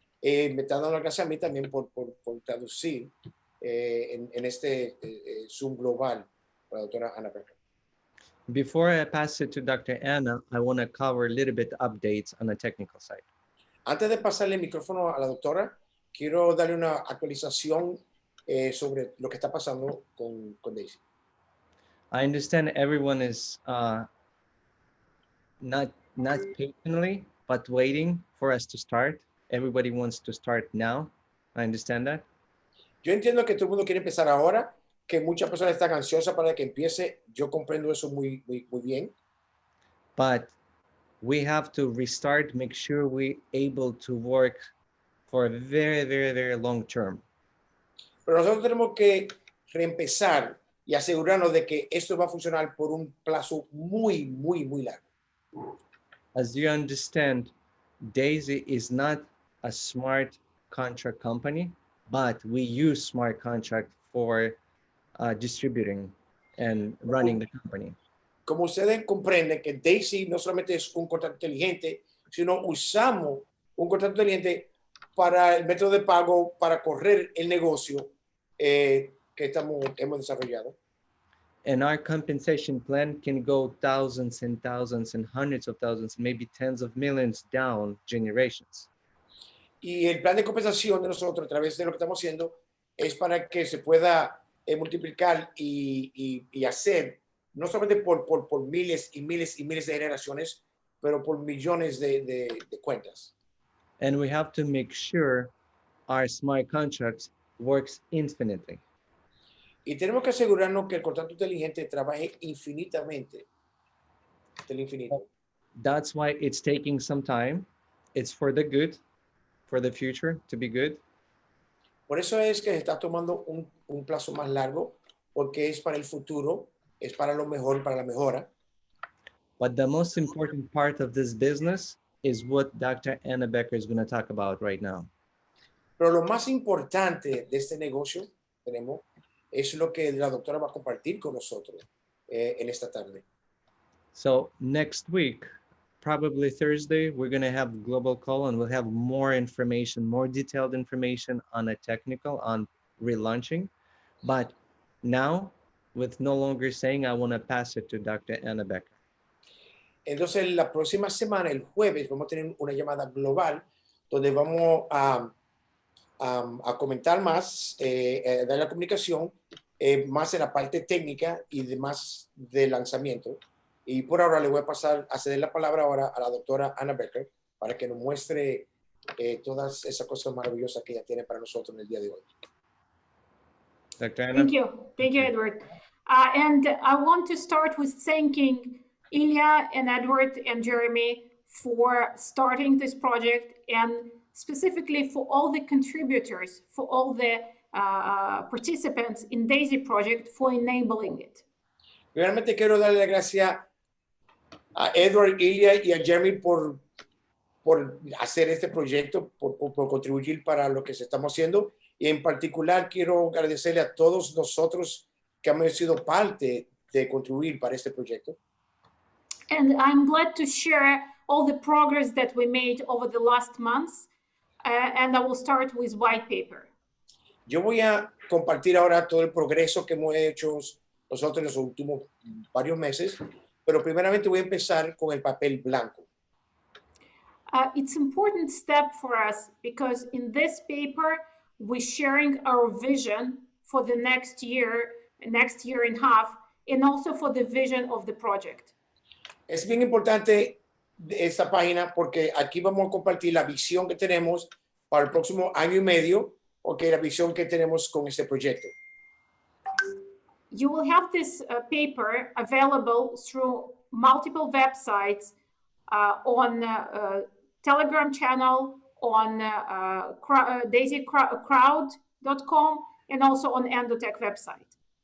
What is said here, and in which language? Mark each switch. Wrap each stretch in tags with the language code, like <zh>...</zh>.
<es>Me está dando las gracias a mí también por traducir en este Zoom global para la doctora Anna Becker.</es> <en>Before I pass it to Dr. Anna, I want to cover a little bit updates on the technical side.</en> <es>Antes de pasarle el micrófono a la doctora, quiero darle una actualización sobre lo que está pasando con Daisy.</es> <en>I understand everyone is not patiently, but waiting for us to start. Everybody wants to start now. I understand that.</en> <es>Yo entiendo que todo el mundo quiere empezar ahora, que muchas personas están ansiosas para que empiece. Yo comprendo eso muy bien.</es> <en>But we have to restart, make sure we're able to work for a very, very, very long term.</en> <es>Pero nosotros tenemos que reempezar y asegurarnos de que esto va a funcionar por un plazo muy largo.</es> <en>As you understand, Daisy is not a smart contract company, but we use smart contract for distributing and running the company.</en> <es>Como ustedes comprenden que Daisy no solamente es un contrato inteligente, sino usamos un contrato inteligente para el método de pago, para correr el negocio que hemos desarrollado.</es> <en>And our compensation plan can go thousands and thousands and hundreds of thousands, maybe tens of millions down generations.</en> <es>Y el plan de compensación de nosotros a través de lo que estamos haciendo es para que se pueda multiplicar y hacer, no solamente por miles y miles y miles de generaciones, pero por millones de cuentas.</es> <en>And we have to make sure our smart contracts works infinitely.</en> <es>Y tenemos que asegurarnos que el contrato inteligente trabaje infinitamente, del infinito.</es> <en>That's why it's taking some time. It's for the good, for the future to be good.</en> <es>Por eso es que se está tomando un plazo más largo, porque es para el futuro, es para lo mejor, para la mejora.</es> <en>But the most important part of this business is what Dr. Anna Becker is going to talk about right now.</en> <es>Pero lo más importante de este negocio es lo que la doctora va a compartir con nosotros en esta tarde.</es> <en>So next week, probably Thursday, we're going to have global call and we'll have more information, more detailed information on a technical, on relaunching. But now, with no longer saying, I want to pass it to Dr. Anna Becker.</en> <es>Entonces, la próxima semana, el jueves, vamos a tener una llamada global donde vamos a comentar más, dar la comunicación, más en la parte técnica y demás del lanzamiento. Y por ahora le voy a ceder la palabra ahora a la doctora Anna Becker para que nos muestre todas esas cosas maravillosas que ella tiene para nosotros en el día de hoy.</es> <en>Dr. Anna? Thank you, Edward. And I want to start with thanking Ilya and Edward and Jeremy for starting this project, and specifically for all the contributors, for all the participants in DAISY project for enabling it.</en> <es>Realmente quiero darle las gracias a Edward, Ilya y a Jeremy por hacer este proyecto, por contribuir para lo que se estamos haciendo. Y en particular quiero agradecerle a todos nosotros que hemos sido parte de contribuir para este proyecto.</es> <en>And I'm glad to share all the progress that we made over the last months. And I will start with Whitepaper.</en> <es>Yo voy a compartir ahora todo el progreso que hemos hecho nosotros en los últimos varios meses, pero primeramente voy a empezar con el papel blanco.</es> <en>It's an important step for us because in this paper, we're sharing our vision for the next year and a half, and also for the vision of the project.</en> <es>Es bien importante esta página porque aquí vamos a compartir la visión que tenemos para el próximo año y medio, okay, la visión que tenemos con este proyecto.</es> <en>You will have this paper available through multiple websites on Telegram channel, on DaisyCrowd.com, and also on ENDOTECH website.</en>